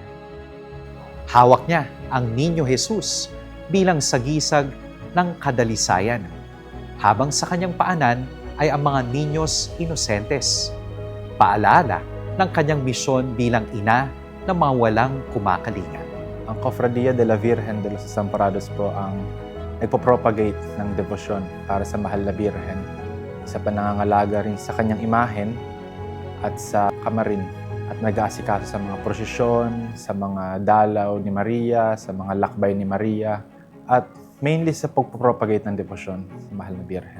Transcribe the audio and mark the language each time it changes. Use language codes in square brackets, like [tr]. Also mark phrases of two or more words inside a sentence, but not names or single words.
[tl] Hawak niya ang Niño Jesus bilang sagisag ng kadalisayan, habang sa kanyang paanan ay ang mga [es] niños inosentes, [tl] paalala ng kanyang misyon bilang ina ng mga walang kumakalinga. Ang Cofradia de la Virgen de los Desamparados po ang nagpo-propagate ng debosyon para sa Mahal na Birhen sa panangangalaga rin sa kanyang imahen at sa kamarin at nag-aasikaso sa mga prosesyon, sa mga dalaw ni Maria, sa mga lakbay ni Maria at mainly sa pagpo-propagate ng debosyon sa Mahal na Birhen.